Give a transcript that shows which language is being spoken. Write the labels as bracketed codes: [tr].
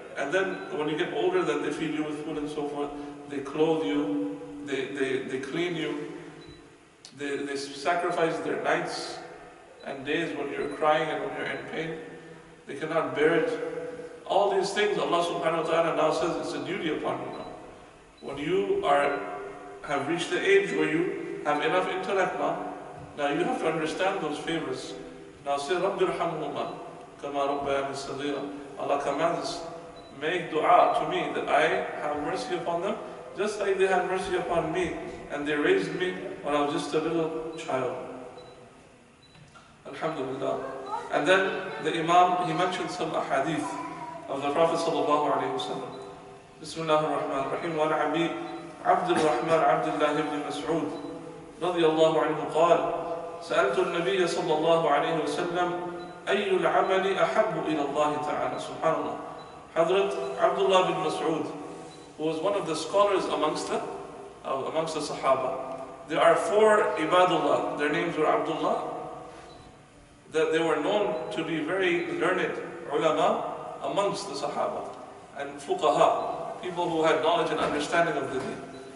[en] And then when you get older, then they feed you with food and so forth. They clothe you, they clean you, they sacrifice their nights and days when you're crying and when you're in pain. They cannot bear it. All these things Allah subhanahu wa ta'ala now says it's a duty upon you now. When you have reached the age where you have enough intellect now you have to understand those favors. Now say, [ar] رَبِّ ارْحَمْهُمَا كَمَا رَبَّيَانِي صَغِيرًا. [en] Allah commands, make dua to me that I have mercy upon them, just like they had mercy upon me, and they raised me when I was just a little child. Alhamdulillah. And then the Imam, he mentioned some ahadith of the Prophet sallallahu alayhi wa sallam. [ar] Bismillah ar-Rahman ar-Rahim. وعن أبي عبد الرحمن عبد الله بن مسعود رضي الله عنه قال سألت النبي صلى الله عليه وسلم أي العمل أحب إلى الله تعالى. Subhanallah. [en] Hazrat Abdullah bin Mas'ud, who was one of the scholars amongst the Sahaba. There are 4 Ibadullah. Their names were Abdullah. That they were known to be very learned ulama amongst the Sahaba and fuqaha, people who had knowledge and understanding of the deen.